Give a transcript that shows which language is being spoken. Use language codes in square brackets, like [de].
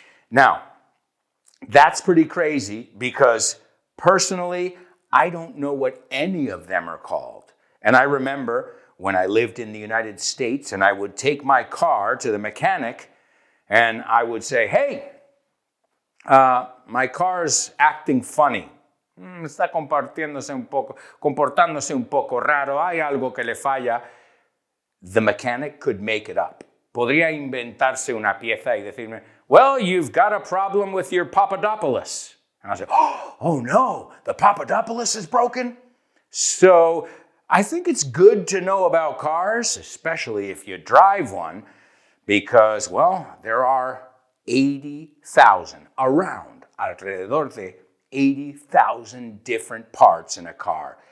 [en] Now, that's pretty crazy because personally, I don't know what any of them are called. And I remember when I lived in the United States and I would take my car to the mechanic and I would say, hey, my car's acting funny. [es] Está comportándose un poco raro. Hay algo que le falla. [en] The mechanic could make it up. [es] Podría inventarse una pieza y decirme, [en] well, you've got a problem with your Papadopoulos. And I say, oh no, the Papadopoulos is broken? So I think it's good to know about cars, especially if you drive one, because, well, there are 80,000 around, [es] alrededor de 80,000 [en] different parts in a car.